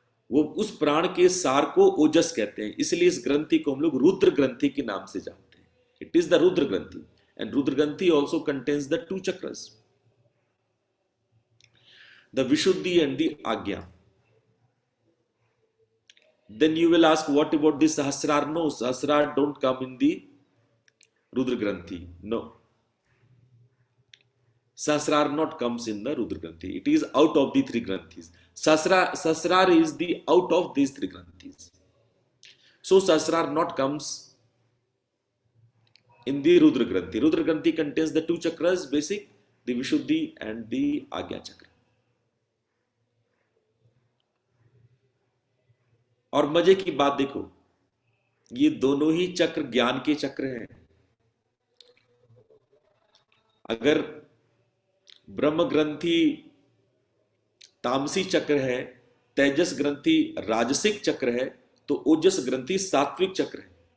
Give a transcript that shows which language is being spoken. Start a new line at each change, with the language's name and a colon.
Hindi: वो उस प्राण के सार को ओजस कहते हैं। इसलिए इस ग्रंथि को हम लोग रुद्र ग्रंथि के नाम से जानते हैं।
English: It is the Rudra Granthi, and Rudra Granthi also contains the 2 chakras, the Vishuddhi and the Ajna. Then you will ask, what about the Sahasrar? No, Sahasrar don't come in the Rudra Granthi. No. Sahasrar not comes in the Rudra Granthi. It is out of the 3 Granthis. Sahasrar is the out of these 3 Granthis. So Sahasrar not comes in the Rudra Granthi. Rudra Granthi contains the 2 chakras, basic, the Vishuddhi and the Agya chakra.
Hindi: और मजे की बात देखो, ये दोनों ही चक्र ज्ञान के चक्र हैं। अगर ब्रह्म ग्रंथि तामसी चक्र है, तेजस ग्रंथि राजसिक चक्र है, तो ओजस ग्रंथि सात्विक चक्र है।